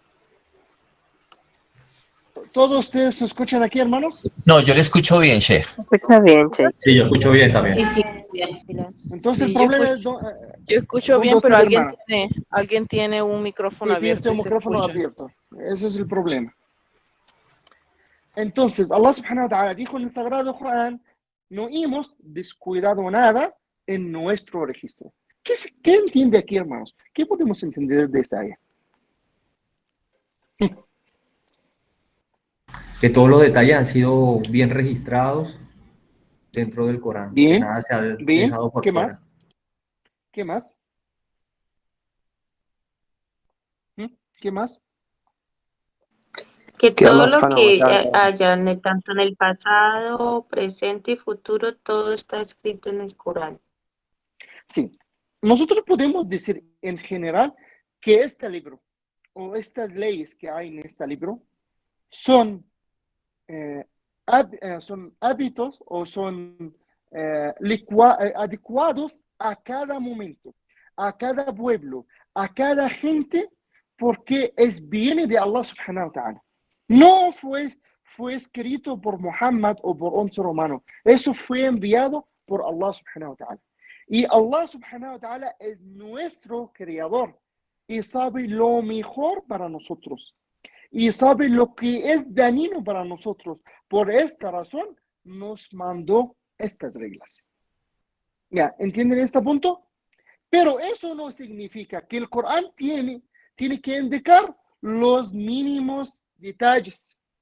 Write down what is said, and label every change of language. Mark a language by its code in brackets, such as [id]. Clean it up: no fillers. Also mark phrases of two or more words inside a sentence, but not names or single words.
[es] ¿Todos ustedes se escuchan aquí, hermanos? No, yo le escucho bien, Sheikh. Escucha bien, Sheikh. Sí, yo escucho bien también. Sí, sí, bien. Entonces, Sí, el yo problema escucho- es... Yo escucho ¿dónde bien, usted, pero hermana? alguien tiene un micrófono Sí, tiene abierto su y se micrófono escucha. abierto. Ese es el problema. Entonces, [ar] الله سبحانه وتعالى [es] dijo en el Sagrado Corán, no hemos descuidado nada en nuestro registro. ¿Qué entiende aquí, hermanos? ¿Qué podemos entender de esta área? Que todos los detalles han sido bien registrados dentro del Corán, que Bien, nada se ha bien. dejado por ¿Qué fuera. más? ¿Qué más? ¿Qué más? Que Que todo Allah lo [ar] سبحانه و [es] que ta'ala, haya, tanto en el pasado, presente y futuro, todo está escrito en el Corán. Sí. Nosotros podemos decir en general que este libro o estas leyes que hay en este libro son hábitos o son adecuados a cada momento, a cada pueblo, a cada gente, porque viene de [ar] الله سبحانه وتعالى. [es] No fue escrito por Muhammad o por un ser humano. Eso fue enviado por [ar] الله سبحانه وتعالى. [es] Y [ar] الله سبحانه وتعالى [es] es nuestro creador y sabe lo mejor para nosotros. Y sabe lo que es dañino para nosotros. Por esta razón nos mandó estas reglas. ¿Ya? ¿Entienden este punto? Pero eso no significa que el Corán tiene que indicar los mínimos detalles.